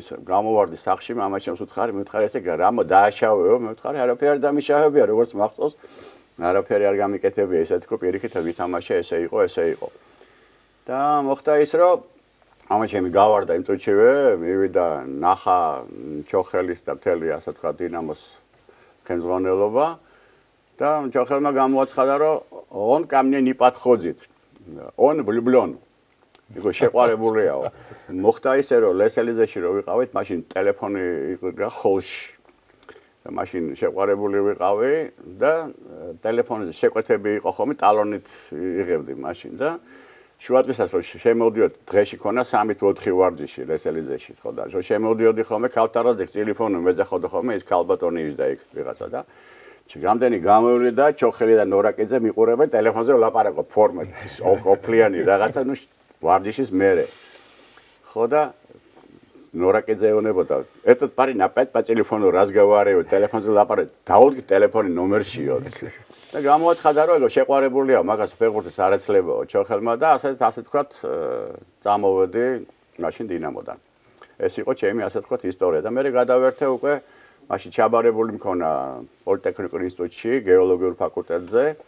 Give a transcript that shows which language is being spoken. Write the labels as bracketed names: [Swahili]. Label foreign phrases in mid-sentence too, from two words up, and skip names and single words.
[Georgian] გამოვარდი სახში მამაჩემს მითხარი ესე რამო დააშავეო მე ვთქარი არაფერი არ დამიშავებია როგორც მახსოვს არაფერი არ გამიკეთებია ესე თქო პირიქით ვითამაშე ესე იყო და მოხდა ის რომ მამაჩემი გავარდა იმ წუთშივე მივიდა ნახა ჩოხელის და მთელი ასე თქვა დინამოს ხელმძღვანელობა და ჩოხელმა გამოაცხადა რომ [Russian] он ко мне не подходит он [Georgian] влюблён იყო შეყვარებულიაო მოხდა ისე რომ ლესელიძეში რო ვიყავით მაშინ ტელეფონი იყო ხოლში და მაშინ შეყვარებული ვიყავი და ტელეფონზე შეკვეთები იყო ხოლმე ტალონით იღებდი მაშინ და შუადღესაც რომ შემოვდიოდი დღეში ქონა 3 თუ 4 ვარჯიში ლესელიძეში ხო და რომ შემოვდიოდი ხოლმე ქავთარაძე ტელეფონი მეძახოდა ხოლმე ის ქალბატონი იჯდა იქ ვიღაცა და რამდენი გამოვიდა და ჩოხელი და ნორაკიძე მიყურებენ ტელეფონზე ლაპარაკობ ფორმატ ოფლიანი რაღაცა ნუ ვარჯიშის მერე ხო და ნორაკიძე ეუბნებოდა [Russian] этот парень опять по телефону разговаривает [Georgian] телефонზე ლაპარაკ დაუდგი ტელეფონი ნომერშიო და გამოაცხადა რომ ეგ შეყვარებულია მაგას ფეხბურთის არ ეცლებაო ჩოხელმა და ასე ვთქვათ წამოვედი მაშინ დინამოდან ეს იყო ჩემი ასე ვთქვათ ისტორია და მე გადავერთე უკვე მაშინ ჩაბარებული მქონა პოლიტექნიკურ ინსტიტუტში გეოლოგიურ ფაკულტეტზე